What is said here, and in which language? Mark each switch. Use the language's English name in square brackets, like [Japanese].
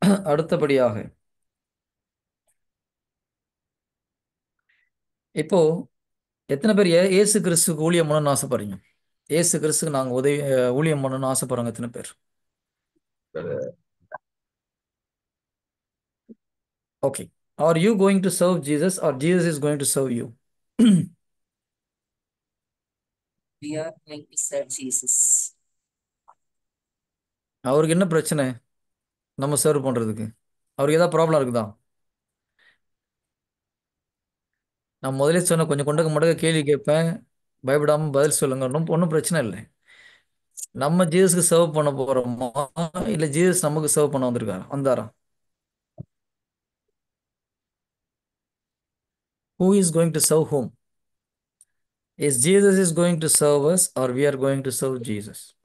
[Tamil] அடுத்தபடியாக இப்போ எத்தனை பேர் இயேசு கிறிஸ்துக்கு ஊழியம் பண்ணணும்னு ஆசைப்படுறீங்க? இயேசு கிறிஸ்துக்கு நாங்கள் ஊழியம் பண்ணணும்னு ஆசைப்படுறோங்க எத்தனை பேர்? [English] Okay. Are you going to serve Jesus or Jesus is going to serve you? We are going to serve Jesus. [Tamil] அவருக்கு என்ன பிரச்சனை நம்ம சர்வ் பண்ணுறதுக்கு? அவருக்கு ஏதாவது ப்ராப்ளம் இருக்குதா? நான் முதலே சொன்ன கொஞ்சம் கொண்டக்க மடக்க கேள்வி கேட்பேன், பயப்படாமல் பதில் சொல்லுங்க, ஒன்றும் பிரச்சனை இல்லை. நம்ம ஜீசஸ்க்கு சர்வ் பண்ண போகிறோமா இல்லை ஜீசஸ் நமக்கு சர்வ் பண்ண வந்தாரா? [English] Who is going to serve whom? Is Jesus is going to serve us or we are going to serve Jesus?